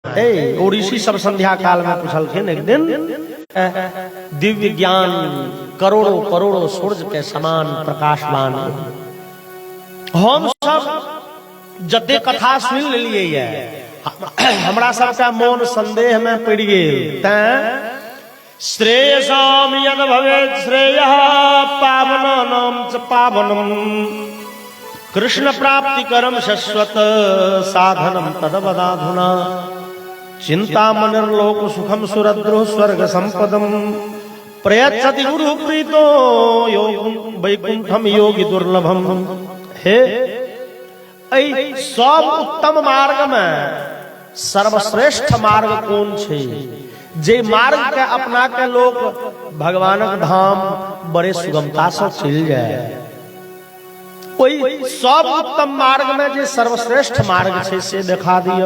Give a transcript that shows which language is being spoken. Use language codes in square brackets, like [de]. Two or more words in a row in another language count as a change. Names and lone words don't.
[mai] ऋषि सब संध्या काल में पूछलखिन एक दिन, दिव्य ज्ञान करोड़ों करोड़ों सूर्य के समान प्रकाशवान हम सब जते कथा सुन लेलिए हमरा सबका मन संदेह में पड़ गेल। [sa] श्रेयसाम यद भवेत् श्रेयः पावनानां च पावनम् कृष्ण प्राप्ति करम शश्वत साधनम तदवदाधुना चिंतामणिर्लोक सुखम सुरद्रो स्वर्ग संपदम प्रयच्छति गुरु प्रीतो योग वैकुंठम योगी दुर्लभम। [mai] हे सब उत्तम मार्ग में सर्वश्रेष्ठ मार्ग कौन छे? जे मार्ग के अपना के लोग भगवानक धाम बड़े सुगमता से चल जाए। कोई सब उत्तम मार्ग में जे सर्वश्रेष्ठ मार्ग छे से दिखा दिया।